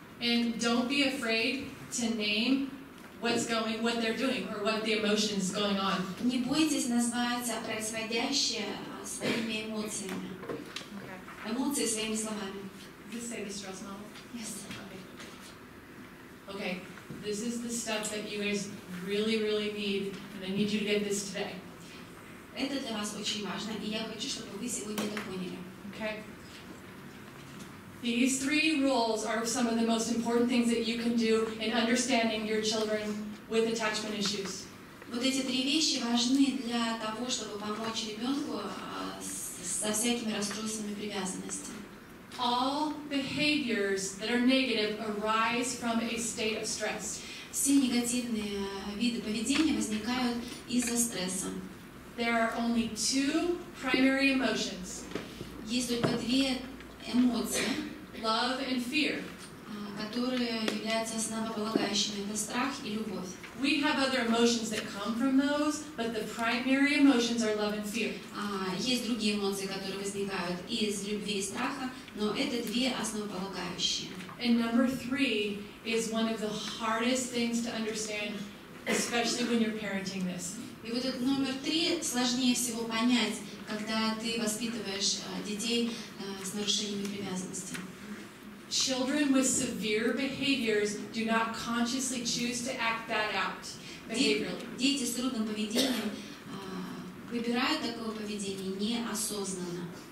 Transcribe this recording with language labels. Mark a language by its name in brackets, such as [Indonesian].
[English] And don't be afraid to name what they're doing, or what the emotions going on. [Russian] Не бойтесь назвать происходящее своими эмоциями. Эмоции своими словами. [English] Just say the stress model. Yes. Okay, this is the stuff that you guys really, really need, and I need you to get this today. [Russian] Это для вас очень важно, и я хочу, чтобы вы сегодня это поняли. [English] Okay? These 3 rules are some of the most important things that you can do in understanding your children with attachment issues. [Russian] Вот эти 3 вещи важны для того, чтобы помочь ребенку со всякими расстройствами привязанности. [English] All behaviors that are negative arise from a state of stress. [Russian] Все негативные виды поведения возникают из-за стресса. [English] There are only 2 primary emotions. [Russian] Есть только 2 эмоции, [English] love and fear, [Russian] которые являются основополагающими. Это страх и любовь. [English] We have other emotions that come from those, but the primary emotions are love and fear. [Russian] Есть другие эмоции, которые возникают из любви и страха, но это 2 основополагающие. [English] And number 3 is one of the hardest things to understand, especially when you're parenting this. [Russian] И вот этот номер 3 сложнее всего понять, когда ты воспитываешь детей с нарушениями привязанности. [English] Children with severe behaviors do not consciously choose to act that out behaviorally. [Russian] Дети с трудным поведением выбирают такое поведение неосознанно.